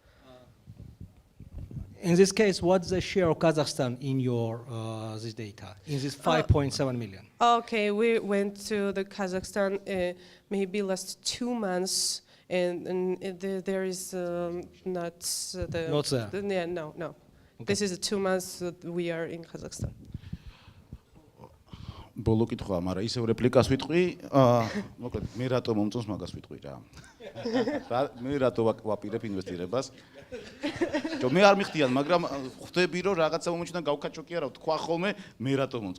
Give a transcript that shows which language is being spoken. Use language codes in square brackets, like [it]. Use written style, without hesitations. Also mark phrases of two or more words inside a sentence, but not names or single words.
[en] In this case, what's the share of Kazakhstan in your this data, in this 5.7 million? Okay, we went to the Kazakhstan maybe last 2 months, and there is not the. Not there. Yeah, no. Okay. This is 2 months that we are in Kazakhstan. [ka] ბოლო კითხვა, მაგრამ ისევ რეპლიკას ვიტყვი, მოკლედ მე რატო მომწონს მაგას ვიტყვი რა. მე რატო ვაპირებ ინვესტირებას? მე არ მიხდიან, მაგრამ ხვდები რომ რაღაცა მომენტიდან გავკაჩო კი არა, თქვა ხოლმე მე რატო მომწონს.